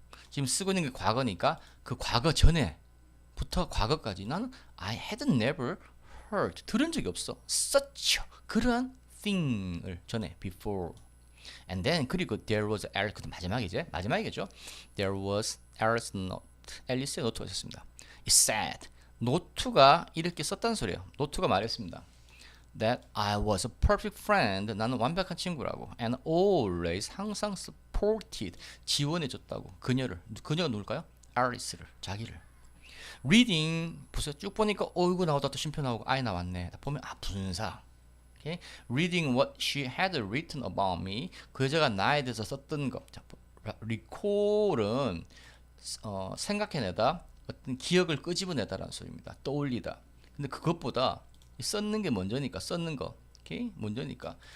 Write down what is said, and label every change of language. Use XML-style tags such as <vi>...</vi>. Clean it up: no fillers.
<ko>지금 쓰고 있는 게 과거니까 그 과거 전에부터 과거까지 나는</ko> <en>I had never heard.</en> <ko>들은 적이 없어. such. 그러한 thing을 전에 before.</ko> <en>And then 그리고 there was Alice.</en> <ko>마지막이겠죠.</ko> <en>There was Alice note.</en> <ko>앨리스의 노트가 있었습니다.</ko> <en>It said.</en> <ko>노트가 이렇게 썼다는 소리예요. 노트가 말했습니다.</ko> <en>That I was a perfect friend.</en> <ko>나는 완벽한 친구라고.</ko> <en>And always</en> <ko>항상 supported. 지원해줬다고. 그녀가 누굴까요? Alice를. 자기를. Reading. 보세요. 쭉 보니까 이거 나오다 또 쉼표 나오고 I 나왔네. 보면 분사. Okay?</ko> <en>Reading what she had written about me.</en> <ko>그 여자가 나에 대해서 썼던 것. recall은 생각해내다. 어떤 기억을 끄집어내다라는 소리입니다. 떠올리다. 근데 그것보다 썼는 게 먼저니까 썼는 거. 오케이? 먼저니까.</ko>